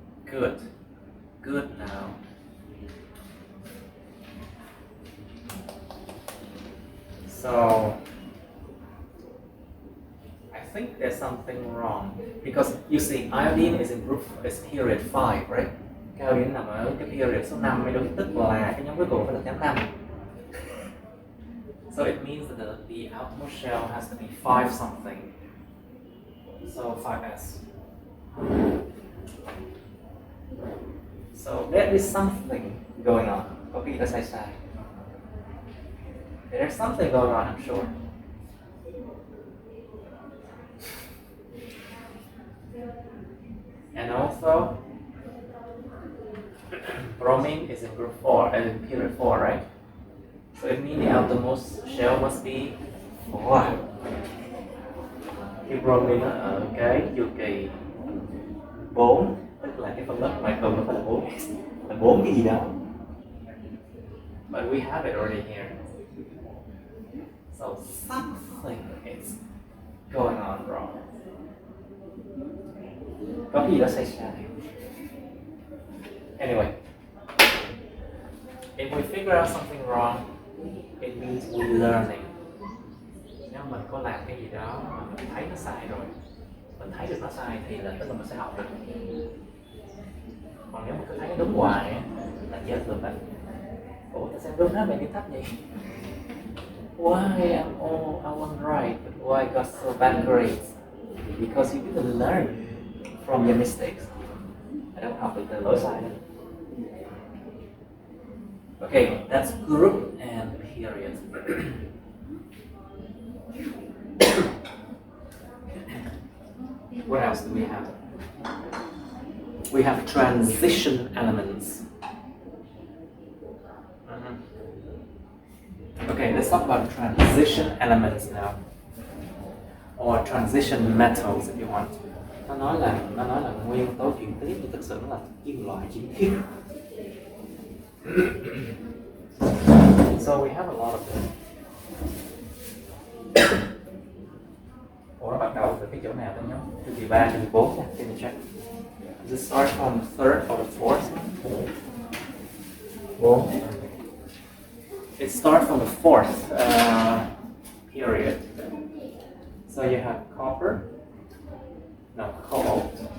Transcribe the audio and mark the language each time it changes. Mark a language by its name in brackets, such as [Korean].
[English] Good. Good now. So, I think there's something wrong because you see, iodine is in group is period 5, right? [Vietnamese] Cái iodine nằm ở cái period số 5 mới đúng, tức là cái nhóm cuối cùng phải là nhóm 5. [English] So it means that the outermost shell has to be 5 something. So 5s. So there is something going on. [Vietnamese] Có cái gì đó sai sai. [English] There's something going on, I'm sure. And also, bromine is in group 4, in period 4, right? So it means the outermost shell must be 4. [Vietnamese] Cái bromine ở cái chu kỳ 4, tức là cái phân lớp ngoài cùng nó phải là 4, là 4 cái gì đó. [English] But we have it already here. So something is going on wrong. [Vietnamese] Có cái gì đó sai sai. [English] Anyway, if we figure out something wrong, it means we're learning. [Vietnamese] Nếu mình có làm cái gì đó mà mình thấy nó sai rồi, mình thấy được nó sai thì là tức là mình sẽ học được. Còn nếu mà cứ thấy nó đúng hoài là chết luôn đấy. Ủa tại sao đúng hết mày đi thấp vậy? [English] Why I wasn't right, but why I got so bad grades? Because you didn't learn from your mistakes. I don't [Vietnamese] học được từ lỗi sai đâu. [English] Okay, that's group and period. What else do we have? We have transition elements. Okay, let's talk about transition elements now, or transition metals if you want. [Vietnamese] Nó nói là nguyên tố chuyển tiếp, nhưng thực sự nó là kim loại chuyển tiếp. [English] So we have a lot of them. [Vietnamese] Ủa nó bắt đầu từ cái chỗ nào đó nhá? Chu kỳ 3, chu kỳ 4 nha, [English] let me check. Does it start from the third or the fourth? 4. It starts from the fourth period. So you have copper, no, cobalt.